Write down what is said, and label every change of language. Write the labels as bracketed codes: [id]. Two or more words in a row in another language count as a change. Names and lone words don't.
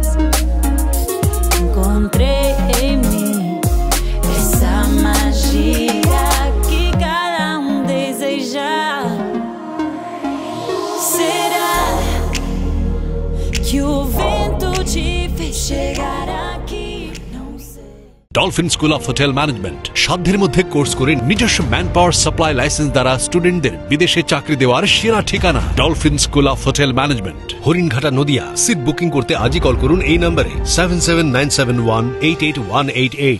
[pt] Encontrei em mim essa magia que cada deseja. Será que o vento te fez chegar aqui? Não sei. [bn] ডলফিন স্কুল অফ হোটেল ম্যানেজমেন্ট সাধ্যের মধ্যে কোর্স করে নিজস্ব [en] man power supply license [bn] দ্বারা স্টুডেন্টদের বিদেশে চাকরি দেওয়ার সেরা ঠিকানা ডলফিন স্কুল অফ হোটেল ম্যানেজমেন্ট, হরিণঘাটা, নদিয়া। [en] seat booking [bn] করতে আজই কল করুন এই নম্বরে 7797188188।